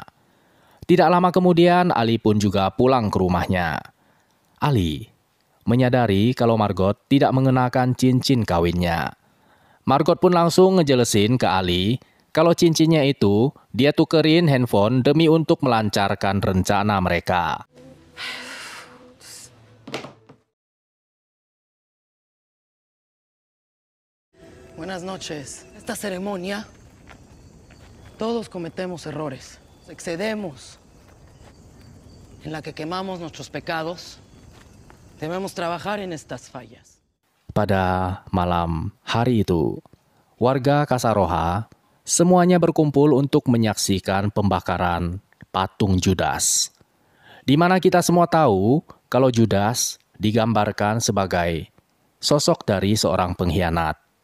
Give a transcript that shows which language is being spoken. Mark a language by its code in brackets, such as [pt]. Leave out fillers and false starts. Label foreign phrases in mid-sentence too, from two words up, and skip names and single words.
[id] Tidak lama kemudian, Ali pun juga pulang ke rumahnya. Ali menyadari kalau Margot tidak mengenakan cincin kawinnya. Margot pun langsung ngejelesin ke Ali kalau cincinnya itu dia tukerin handphone demi untuk melancarkan rencana mereka. [es] Buenas noches. Esta ceremonia, todos cometemos errores, excedemos, en la que quemamos nuestros pecados. Debemos trabajar en estas fallas. [id] Pada malam hari itu, warga Kasaroha semuanya berkumpul untuk menyaksikan pembakaran patung Judas. Di mana kita semua tahu kalau Judas digambarkan sebagai sosok dari seorang pengkhianat.